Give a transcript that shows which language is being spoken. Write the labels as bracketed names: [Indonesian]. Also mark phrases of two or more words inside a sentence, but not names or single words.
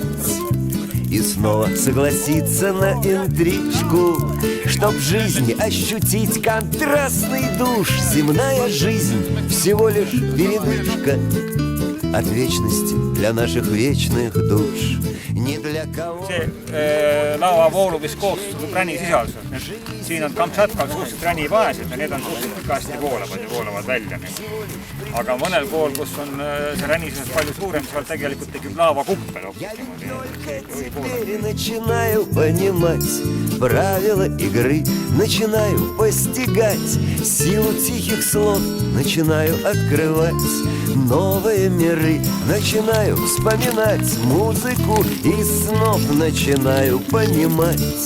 [Russian] И снова согласиться на интрижку, чтоб в жизни ощутить контрастный душ. Земная жизнь всего лишь передышка от вечности для наших вечных душ. Ni для кого. [Estonian] See laua voolumiskoostus on ränisisaldus. Siin on Kamtšatkal suhteliselt ränivaesed ja need on suhteliselt pikasti voolavad ja voolavad välja. Aga mõnel pool, kus on see ränisus palju suurem, seal tegelikult tekib laavakuppel. [Russian] Теперь начинаю понимать правила игры, начинаю постигать силу тихих слов, начинаю открывать новые миры, начинаю вспоминать музыку из снов, начинаю понимать,